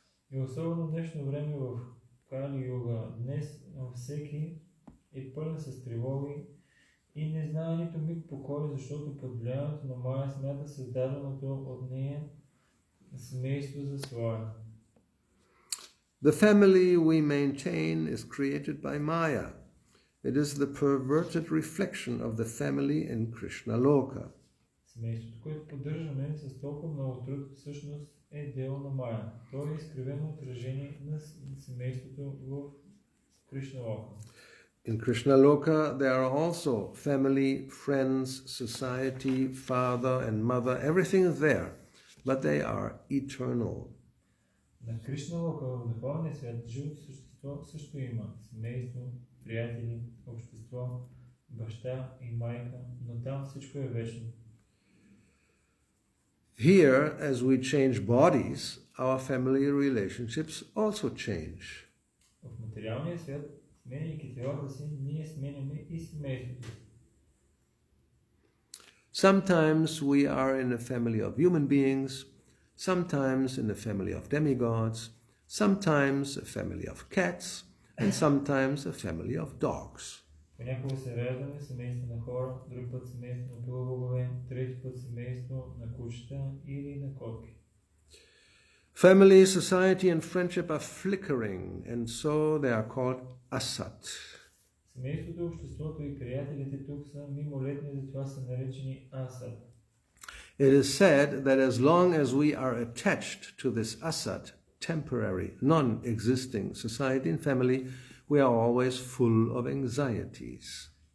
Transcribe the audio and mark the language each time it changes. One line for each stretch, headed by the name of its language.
Bulgarian: И особено в днешно време в Кали Юга, днес всеки е пълен с тревоги и не знае нито миг покой, защото под влиянието на Майя смята създаденото от нея семейство за своя.
English: The family we maintain is created by Maya. It is the perverted reflection of the family in Krishna Loka.
Bulgarian: Семейството, което поддържаме с толкова много труд, всъщност е дело на Майя. То е изкривено отражение на семейството в Кришна Лока.
English: In Krishna Loka, there are also family, friends, society, father and mother, everything is there, but they are eternal.
Bulgarian: На Кришна Лока, в духовния свят, живото същество също има семейство, приятели, общество, баща и майка, но там всичко е вечно.
English: Here, as we change bodies, our family relationships also change.
Bulgarian: В материалния свят, сменяйки телата си, ние сменяме и семейството.
English: Sometimes we are in a family of human beings, sometimes in a family of demigods, sometimes a family of cats, and sometimes a family of dogs.
Bulgarian: Понякога се раждаме в семейство на хора, друг път семейство на полубогове, трети път семейство на кучета или на котки.
English: Family, society, and friendship are flickering, and so they are called asat.
Bulgarian: Семейството, обществото и приятелите тук са мимолетни, затова са наречени асат.
English: It is said that as long as we are attached to this asat, temporary, non-existing society and family, we are always full of anxieties.